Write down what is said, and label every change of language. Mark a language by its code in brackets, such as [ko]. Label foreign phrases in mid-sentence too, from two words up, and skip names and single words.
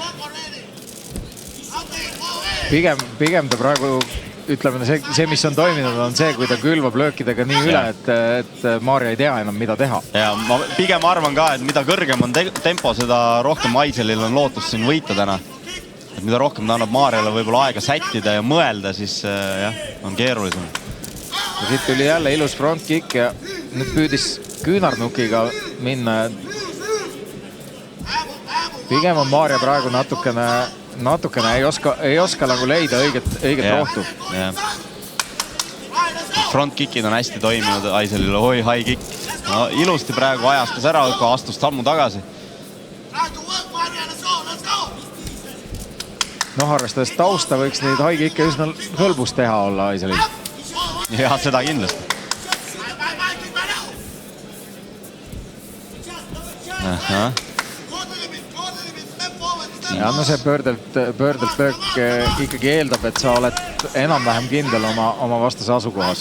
[et] Pigem ta praegu, ütleme, see, mis on toiminud, on see, kui ta külvab löökidega nii üle, et Maarja ei tea enam, mida teha. Ja ma pigem arvan ka, et mida kõrgem on tempo, seda rohkem Aiselil on lootus siin võita täna. Et mida rohkem ta annab Maarjale võib-olla aega sättida ja mõelda, siis on keerulisem. Ja siit tuli jälle ilus [en] front kick [et] ja nüüd püüdis küünarnukiga minna. Pigem on Maarja praegu natukene ei oska nagu leida õiget rohtu. [en] Front kickid [et] on hästi toiminud Aiselile. Oi, [en] high kick. [et] No, ilusti praegu ajastas ära, aga astus sammu tagasi. Arvestades tausta võiks neid [en] high kick'e [et] üsna hõlbus teha olla Aiselil. Ja, seda kindlasti. Ja no see pöördelt löök ikkagi eeldab, et sa oled enam-vähem kindel oma vastase asukohas.